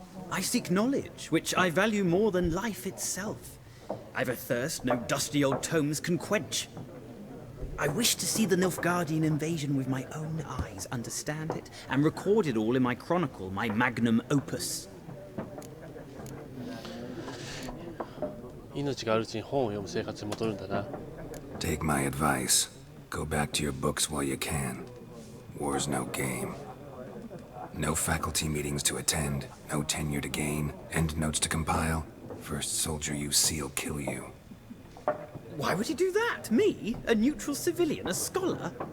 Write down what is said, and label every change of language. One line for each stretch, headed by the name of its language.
English: I seek knowledge, which I value more than life itself. I've a thirst no dusty old tomes can quench. I wish to see the Nilfgaardian invasion with my own eyes, understand it, and record it all in my chronicle, my magnum opus.
Japanese: 命があるうちに本を読む生活に戻るんだな
English: Take my advice. Go back to your books while you can. War's no game. No faculty meetings to attend, no tenure to gain, end notes to compile. First soldier you see'll kill you. Why would he do that? Me? A neutral civilian? A scholar?